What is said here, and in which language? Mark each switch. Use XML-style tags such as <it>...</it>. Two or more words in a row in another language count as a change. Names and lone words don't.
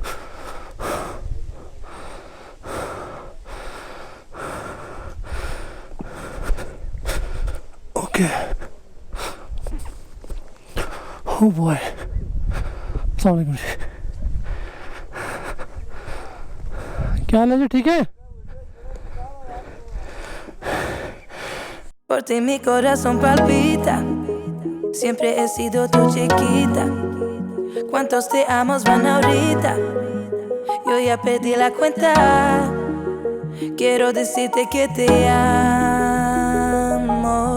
<en>okay oh boy</en> <ar>السلام عليكم</ar> <hi>जी, क्या हाल है जी? ठीक है।</hi> <es>Por ti mi corazón palpita, siempre he sido tu chiquita. ¿Cuántos te amos van ahorita? Yo ya perdí la cuenta. Quiero decirte que te amo.</es>